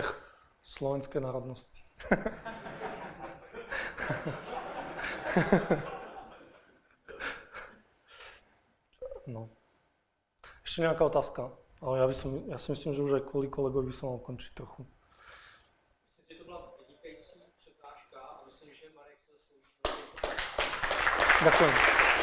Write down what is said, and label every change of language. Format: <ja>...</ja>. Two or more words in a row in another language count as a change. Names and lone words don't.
<sk>Slovenskej národnosti. No. Ešte nejaká otázka? Ale ja si myslím, že už aj kvôli kolegovi by som mal končiť trochu.</sk> <cs>Myslím, že to byla vynikající přednáška a myslím, že Marek se zaslouží.</cs> <sk>Ďakujem.</sk>